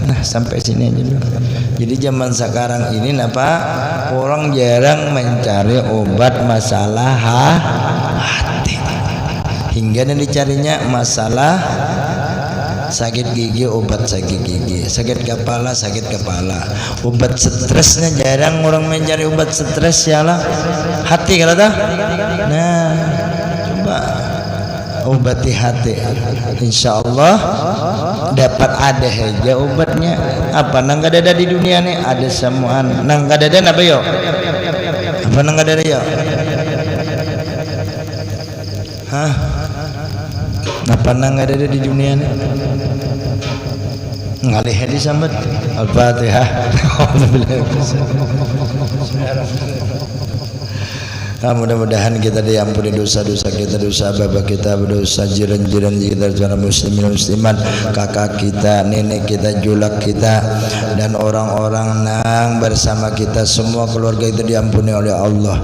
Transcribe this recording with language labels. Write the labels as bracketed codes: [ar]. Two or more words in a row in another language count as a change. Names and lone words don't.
[id] Nah, sampai sini aja dulu. Jadi zaman sekarang ini orang jarang mencari obat masalah hati, hingga yang dicarinya masalah sakit gigi, obat sakit gigi, sakit kepala, obat stresnya jarang orang mencari obat stres. Ya lah, hati kalau dah. Nah, coba obati hati, [ar] insya Allah [id] dapat ada aja obatnya. [bjn] Apa nang gak ada di dunia nih, ada semuaan. Nang gak ada apa yo? Apa nang gak ada yo? Hah? Apa nang gak ada di dunia nih? Ngalih hadis sambat Al-Fatihah. [id] Mudah-mudahan kita diampuni dosa-dosa kita, dosa bapak kita, dosa jiran-jiran kita, saudara muslimin muslimat, kakak kita, nenek kita, julak kita, dan orang-orang nang bersama kita semua keluarga itu diampuni oleh Allah.